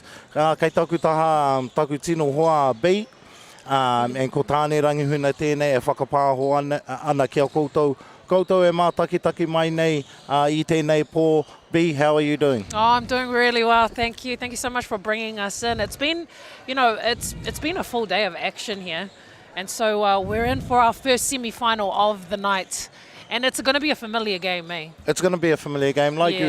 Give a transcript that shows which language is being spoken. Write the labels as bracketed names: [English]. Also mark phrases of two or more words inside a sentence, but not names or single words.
[Māori] Kei taku taha, taku tino hoa B, and ko tāne rangihuna tēnei e whakapāho ana kia koutou. Koutou e mātakitaki mai nei I tēnei pō. [English] B, how are you doing? Oh, I'm doing really well, thank you. Thank you so much for bringing us in. It's been, you know, it's been a full day of action here. And so we're in for our first semi-final of the night. And it's going to be a familiar game, eh? It's going to be a familiar game. Like you